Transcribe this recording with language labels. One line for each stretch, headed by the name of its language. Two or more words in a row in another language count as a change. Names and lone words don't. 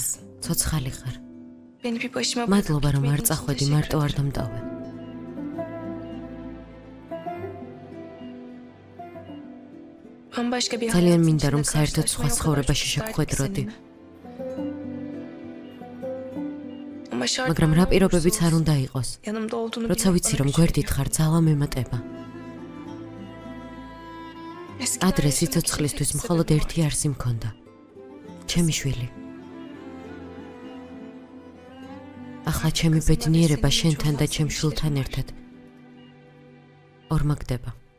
Turkish: Hayatlısın.
Georgian: ცოცხალი ხარ.
Turkish: Beni bir başıma
Georgian: მადლობა რომ არ
Turkish: gitmediğin için
Georgian: წახვედი,
Turkish: teşekkür
Georgian: მარტო არ
Turkish: ederim.
Georgian: დამტოვე.
Turkish: Bambaşka bir
Georgian: ძალიან
Turkish: hayatın
Georgian: მინდა რომ
Turkish: içinde
Georgian: საერთოდ სხვა
Turkish: karşılaşmaya o kadar
Georgian: ცხოვრებაში
Turkish: çok
Georgian: შევხვედროდი.
Turkish: isterdik seninle. Ama şart
Georgian: მაგრამ რა პირობებიც არ უნდა იყოს.
Turkish: yanımda olduğunu
Georgian: როცა
Turkish: bilmek
Georgian: ვიცი
Turkish: bana
Georgian: რომ
Turkish: güç
Georgian: გვერდით
Turkish: veriyor.
Georgian: ხარ, ძალა მემატება.
Turkish: Eskiden
Georgian: ადრე
Turkish: yaşamak
Georgian: სიცოცხლისთვის
Turkish: için
Georgian: მხოლოდ
Turkish: sebep
Georgian: ერთი არსი მქონდა. ჩემი შვილი. ახლა ჩემი ბედნიერება შენთან და ჩემ შვილთან ერთად ორმაგდება.